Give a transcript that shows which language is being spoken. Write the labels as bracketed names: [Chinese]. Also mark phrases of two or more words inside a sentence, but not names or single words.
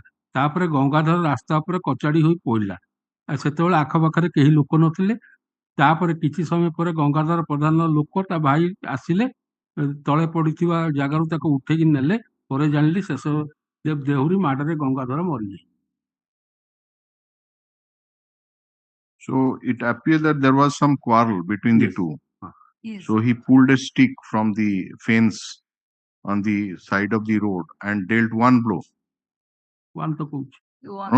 [Odia] ତାପରେ ଗଙ୍ଗାଧର ରାସ୍ତା ଉପରେ କଚାଡି ହୋଇ ପଡ଼ିଲା। ସେତେବେଳେ ଆଖପାଖରେ କେହି ଲୋକ ନଥିଲେ। ତାପରେ କିଛି ସମୟ ପରେ ଗଙ୍ଗାଧର ପ୍ରଧାନର ଲୋକ ତା ଭାଇ ଆସିଲେ, ତଳେ ପଡିଥିବା ଜାଗାରୁ ତାକୁ ଉଠେଇକି ନେଲେ। ପରେ ଜାଣିଲି ଶେଷଦେବ ଦେହୁରୀ ମାଡରେ ଗଙ୍ଗାଧର ମରିଯାଇଛି। [English] So it appears that there was some quarrel between the two. Yes. So he pulled a stick from the fence on the side of the road and dealt one blow. One to coach. No.